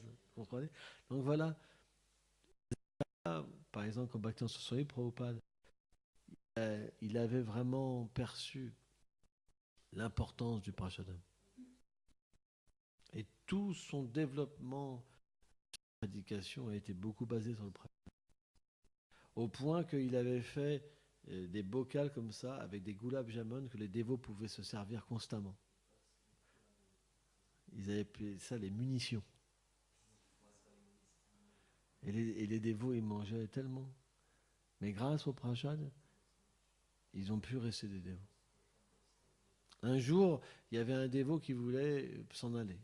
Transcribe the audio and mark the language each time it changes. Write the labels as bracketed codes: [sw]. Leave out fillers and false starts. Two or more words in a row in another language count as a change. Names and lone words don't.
[fr] Vous comprenez? Donc voilà. Par exemple, quand Bhaktivinoda Swami Prabhupada, il avait vraiment perçu l'importance du Prashadam. Et tout son développement de prédication a été beaucoup basé sur le Prashadam. Au point qu'il avait fait des bocals comme ça, avec des gulab jamun que les dévots pouvaient se servir constamment. Ils avaient appelé ça les munitions. Et les dévots, ils mangeaient tellement. Mais grâce au prashad, ils ont pu rester des dévots. Un jour, il y avait un dévot qui voulait s'en aller.